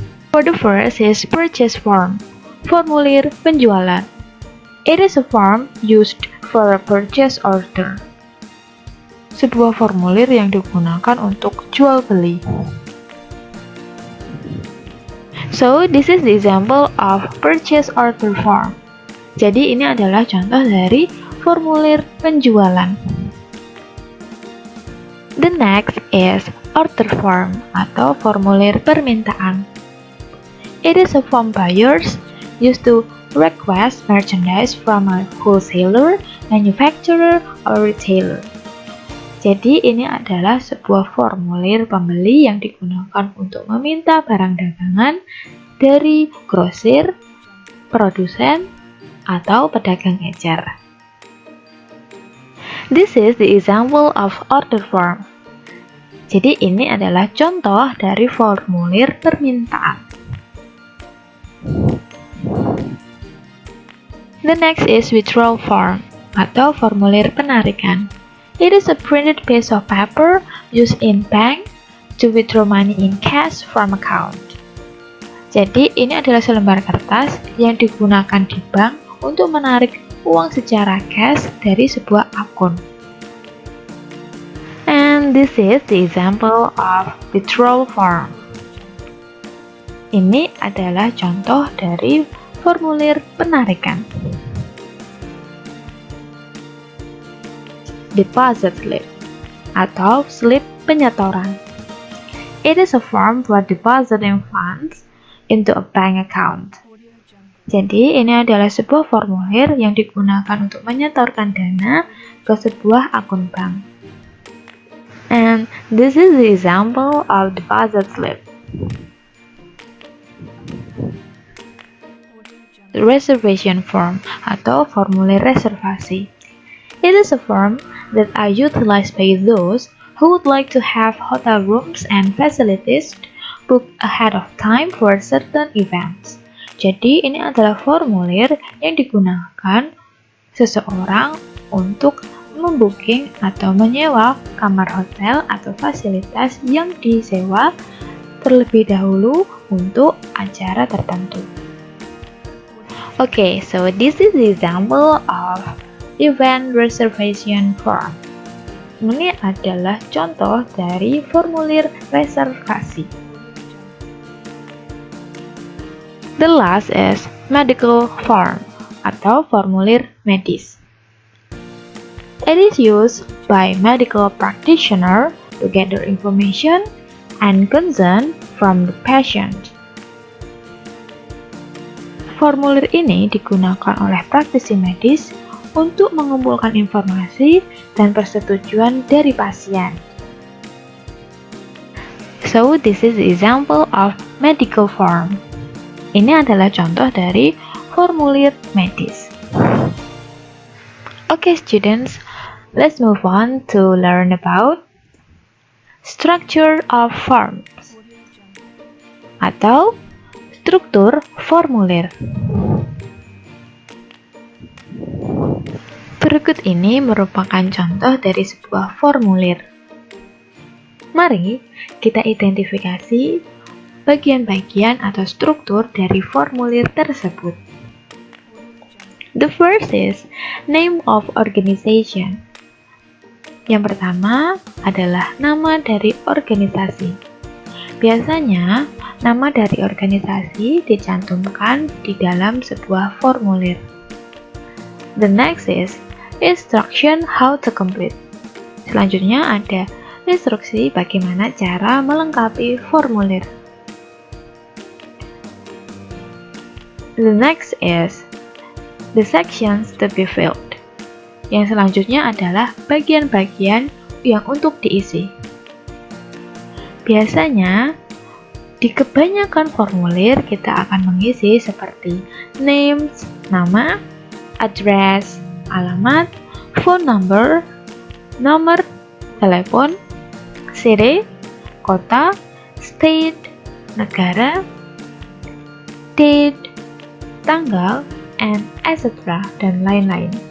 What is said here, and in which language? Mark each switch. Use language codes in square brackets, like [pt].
[en] For the first is purchase form, [id] formulir penjualan. [en] It is a form used for a purchase order. [id] Sebuah formulir yang digunakan untuk jual beli. [en] So, this is the example of purchase order form. [id] Jadi, ini adalah contoh dari formulir penjualan. [en] The next is order form [id] atau formulir permintaan. [en] It is a form buyers used to request merchandise from a wholesaler, manufacturer, or retailer. [id] Jadi ini adalah sebuah formulir pembeli yang digunakan untuk meminta barang dagangan dari grosir, produsen, atau pedagang ecer. [en] This is the example of order form. [id] Jadi ini adalah contoh dari formulir permintaan. [en] The next is withdrawal form [id] atau formulir penarikan. [en] It is a printed piece of paper used in bank to withdraw money in cash from account. [id] Jadi, ini adalah selembar kertas yang digunakan di bank untuk menarik uang secara cash dari sebuah akun. [en] And this is the example of withdrawal form. [id] Ini adalah contoh dari formulir penarikan. [en] Deposit slip [id] atau slip penyetoran. [en] It is a form for depositing funds into a bank account. [id] Jadi, ini adalah sebuah formulir yang digunakan untuk menyetorkan dana ke sebuah akun bank. [en] And this is the example of deposit slip. Reservation form [id] atau formulir reservasi. [en] It is a form that are utilized by those who would like to have hotel rooms and facilities booked ahead of time for certain events. [id] Jadi, ini adalah formulir yang digunakan seseorang untuk membooking atau menyewa kamar hotel atau fasilitas yang disewa terlebih dahulu untuk acara tertentu. [en] Okay, so this is the example of event reservation form. [id] Ini adalah contoh dari formulir reservasi. [en] The last is medical form [id] atau formulir medis. [en] It is used by medical practitioner to gather information and consent from the patient. [id] Formulir ini digunakan oleh praktisi medis untuk mengumpulkan informasi dan persetujuan dari pasien. [en] So, this is the example of medical form. [id] Ini adalah contoh dari formulir medis. [en] Okay, students, let's move on to learn about structure of forms [id] atau struktur formulir. Berikut ini merupakan contoh dari sebuah formulir. Mari kita identifikasi bagian-bagian atau struktur dari formulir tersebut. [en] The first is name of organization. [id] Yang pertama adalah nama dari organisasi. Biasanya, nama dari organisasi dicantumkan di dalam sebuah formulir. [en] The next is instruction how to complete. [id] Selanjutnya ada instruksi bagaimana cara melengkapi formulir. [en] The next is the sections to be filled. [id] Yang selanjutnya adalah bagian-bagian yang untuk diisi. Biasanya, di kebanyakan formulir kita akan mengisi seperti names, nama, address, alamat, [en] phone number, [id] nomor telepon, city, kota, state, negara, date, tanggal, [en] and etc. [id] dan lain-lain.